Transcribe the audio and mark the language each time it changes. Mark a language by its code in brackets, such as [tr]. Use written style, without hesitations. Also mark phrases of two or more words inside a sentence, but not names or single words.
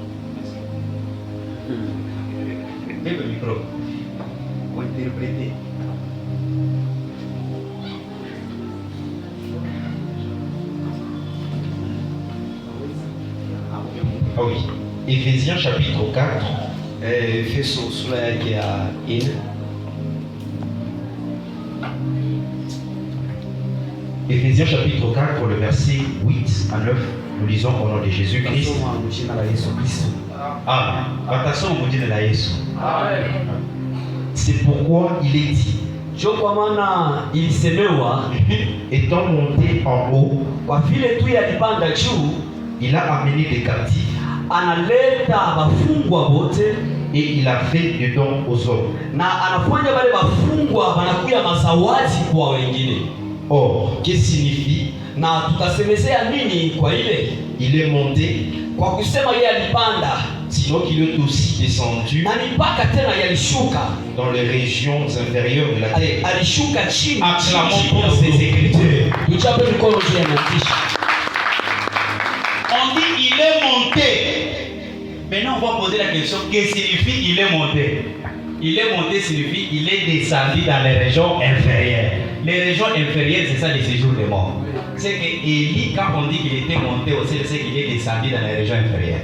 [fr] Lève le micro. Pour interpréter. Ah oui. Éphésiens chapitre 4. [sw] Efeso sura yake ya 4. [fr] Éphésiens chapitre 4, le verset 8 à 9, nous lisons au nom de Jésus-Christ. [sw] Nasoma mu jina la Yesu Kristo. Amen. Watasoma mu jina la Yesu. Amen. [fr] C'est pourquoi il est dit, [sw] Jo kwa maana ilisemewa, [fr] étant monté en haut, [sw] kwa vile tu yalipanda juu, [fr] il a amené des captifs [sw] analeta wafungwa wote [fr] et il a fait des dons aux hommes. [sw] na anafanya wale wafungwa wanakuya mazawadi kwa wengine. [fr] Or, qu'est-ce qui signifie? [sw] Na tutasemezea nini kwa ile? [fr] Il est monté, [sw] Kwa kusema yeye alipanda [fr] sinon qu'il est aussi descendu [sw] na ni mpaka tena yalishuka, [fr] dans les régions inférieures de la terre. [sw] alishuka chini. [fr] Acclamons pour ces écritures. [sw] Tuchape mikono juu ya maandishi. [fr] On dit il est monté. Maintenant, on va poser la question, qu'est-ce que signifie il est monté? Il est monté signifie il est descendu dans les régions inférieures. Les régions inférieures, c'est ça le séjour des morts. C'est que Élie, quand on dit qu'il était monté au ciel, c'est qu'il est descendu dans les régions inférieures.